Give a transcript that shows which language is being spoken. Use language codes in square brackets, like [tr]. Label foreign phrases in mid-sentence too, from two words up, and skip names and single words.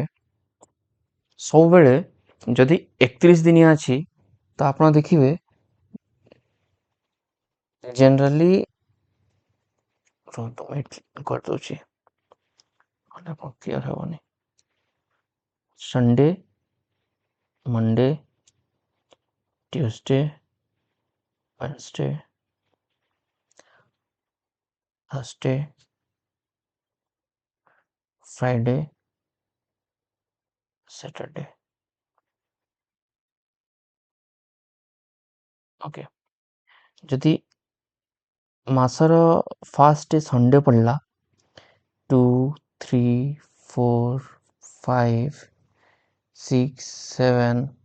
[or] ସବୁବେଳେ ଯଦି 31 ଦିନିଆ ଅଛି ତ ଆପଣ ଦେଖିବେ ଜେନେରାଲି କରିଦେଉଛି, କ୍ଲିୟର ହେବନି। [en] Sunday, Monday, Tuesday, Wednesday, Thursday, Friday, Saturday. [or] ଓକେ, ଜଦି ମାସର [en] first day [or] ସଣ୍ଡେ ପଡ଼ଲା 2 3 4 5 6 7